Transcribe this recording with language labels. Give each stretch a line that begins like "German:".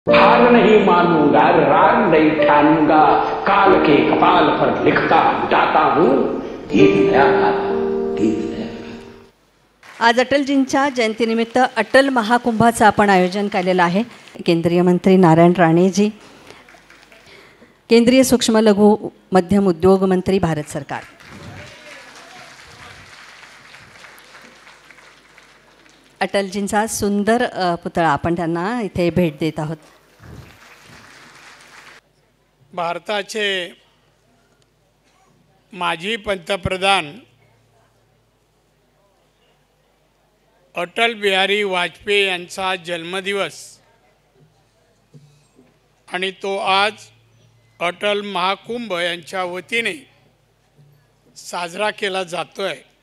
Hindi: हार नहीं मानूंगा, राग नहीं ठानूंगा, काल के कपाल पर लिखता जाता हूं गीत नया गाता, गीत नया गाता।
Marathi: आज अटलजींच्या जयंतीनिमित्त अटल महाकुंभाचं आपण आयोजन केलेलं आहे। केंद्रीय मंत्री नारायण राणेजी, केंद्रीय सूक्ष्म लघु मध्यम उद्योग मंत्री भारत सरकार। अटलजींचा सुंदर पुतळा आपण त्यांना इथे भेट देत आहोत। भारताचे माजी पंतप्रधान अटल बिहारी वाजपेयी यांचा जन्मदिवस आणि तो आज अटल महाकुंभ यांच्या वतीने साजरा केला जातोय।